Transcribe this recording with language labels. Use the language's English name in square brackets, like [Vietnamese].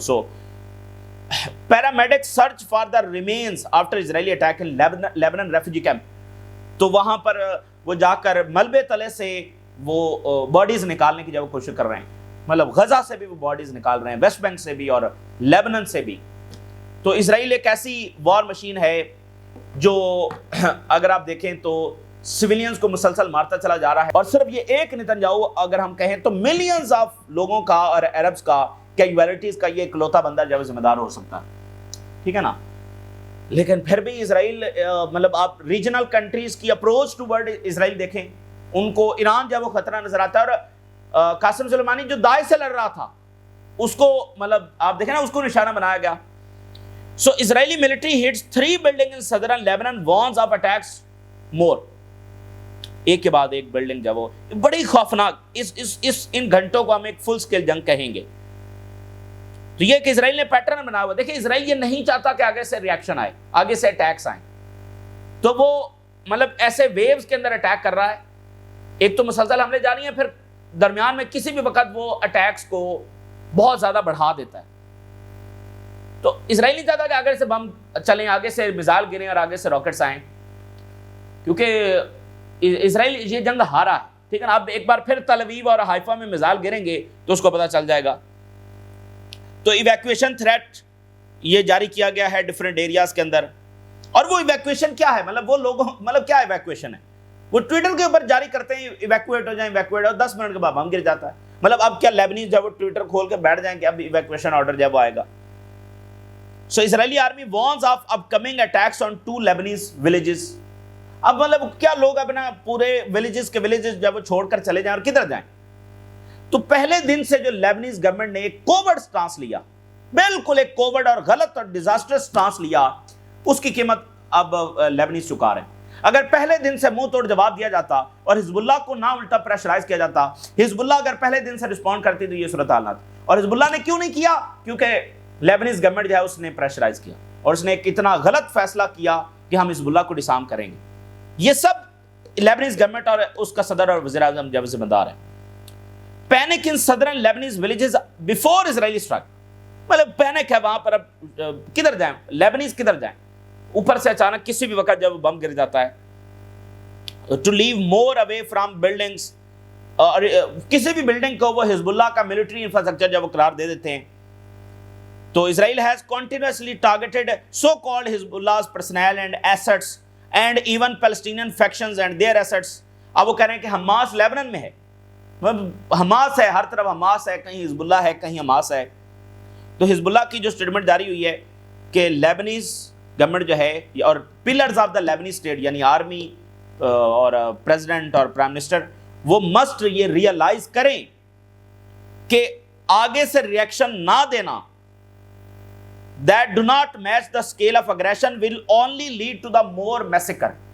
[English] سو paramedics search for the remains after Israeli attack in Lebanon refugee camp. [Urdu] تو وہاں پر وہ جا کر ملبے تلے سے وہ باڈیز نکالنے کی جب کوشش کر رہے ہیں. مطلب غزہ سے بھی وہ باڈیز نکال رہے ہیں, ویسٹ بینک سے بھی اور لیبنن سے بھی. تو اسرائیل ایک ایسی وار مشین ہے جو اگر آپ دیکھیں تو سویلینز کو مسلسل مارتا چلا جا رہا ہے. اور صرف یہ ایک نتنیاہو اگر ہم کہیں تو ملینز آف لوگوں کا اور عربز کا, کیجویلٹیز کا یہ اکلوتا بندہ جو ذمہ دار ہو سکتا ہے. ٹھیک ہے نا. لیکن پھر بھی اسرائیل مطلب آپ ریجنل کنٹریز کی اپروچ ٹو ورڈ اسرائیل دیکھیں, ان کو ایران جب وہ خطرہ نظر آتا ہے, اور قاسم سلیمانی جو داعش سے لڑ رہا تھا اس کو مطلب آپ دیکھیں نا اس کو نشانہ بنایا گیا. [English] So Israeli military hits 3 buildings in southern Lebanon, warns of attacks more. [Urdu] ایک کے بعد ایک بلڈنگ جب وہ بڑی خوفناک, ان گھنٹوں کو ہم ایک فل سکیل جنگ کہیں گے. تو یہ کہ اسرائیل نے پیٹرن بنا ہوا. دیکھیں اسرائیل یہ نہیں چاہتا کہ آگے سے ریاکشن آئے, آگے سے اٹیکس آئیں. تو وہ مطلب ایسے ویوز کے اندر اٹیک کر رہا ہے. ایک تو مسلسل حملے جاری ہیں, پھر درمیان میں کسی بھی وقت وہ اٹیکس کو بہت زیادہ بڑھا دیتا ہے. تو اسرائیل نہیں چاہتا کہ آگے سے بم چلیں, آگے سے میزائل گریں اور آگے سے راکٹس آئیں, کیونکہ اسرائیل یہ جنگ ہارا ہے. ٹھیک ہے نا. اب ایک بار پھر تل اویو اور حائفہ میں میزائل گریں گے تو اس کو پتہ چل جائے گا. تو ایویکویشن تھریٹ یہ جاری کیا گیا ہے ڈیفرنٹ ایریاز کے اندر. اور وہ ایویکویشن کیا ہے, مطلب وہ لوگوں مطلب کیا ایویکویشن ہے, وہ ٹویٹر کے اوپر جاری کرتے ہیں ایویکویٹ ہو جائیں, ایویکویٹ, اور 10 منٹ کے بعد بم گر جاتا ہے. مطلب اب کیا لیبنیز جب وہ ٹویٹر کھول کے بیٹھ جائیں کہ اب ایویکویشن آرڈر جب آئے گا. [English] So Israeli army warns of upcoming attacks on 2 Lebanese villages. [Urdu] اب مطلب کیا لوگ اپنا پورے ولیجز جب وہ چھوڑ کر چلے جائیں اور کدھر جائیں. تو پہلے دن سے جو لیبنیز گورنمنٹ نے ایک کوورڈ سٹانس لیا, بالکل ایک کوورڈ اور غلط اور ڈیزاسٹرس سٹانس لیا, اس کی قیمت اب لیبنیز چکا رہے ہیں. اگر پہلے دن سے منہ توڑ جواب دیا جاتا اور حزب اللہ کو نہ الٹا پریشرائز کیا جاتا, حزب اللہ اگر پہلے دن سے رسپونڈ کرتی تو یہ صورتحال نہ تھی. اور حزب اللہ نے کیوں نہیں کیا, کیونکہ لیبنیز گورنمنٹ جو ہے اس نے پریشرائز کیا اور اس نے ایک اتنا غلط فیصلہ کیا کہ ہم حزب اللہ کو ڈسارم کریں گے. یہ سب لیبنیز گورنمنٹ اور اس کا صدر اور وزیر اعظم جب ذمہ دار ہے. [English] panic in southern Lebanese villages before Israeli strike, [Urdu] مطلب پینک ہے وہاں پر. اب کدھر جائیں, لیبنیز کدھر جائیں, اوپر سے اچانک کسی بھی وقت جب بم گر جاتا ہے. [English] to leave more away from buildings, [Urdu] اور کسی بھی بلڈنگ کو وہ حزب اللہ کا ملٹری انفراسٹرکچر جب وہ قرار دے دیتے ہیں. [English] تو Israel has continuously targeted so-called Hezbollah's personnel and assets and even Palestinian factions and their assets. [Urdu] اب وہ کہہ رہے ہیں کہ حماس لیبنن میں ہے، حماس ہے، ہر طرف حماس ہے، کہیں حزب اللہ ہے، کہیں حماس ہے. تو حزب اللہ کی جو سٹیٹمنٹ جاری ہوئی ہے کہ لیبنیز گورنمنٹ جو ہے اور پلرز آف دا لیبنیز اسٹیٹ یعنی آرمی اور پریزیڈنٹ اور پرائم منسٹر وہ مسٹ یہ ریئلائز کریں کہ آگے سے ریئیکشن نہ دینا [English] that do not match the scale of aggression will only lead to the more massacre.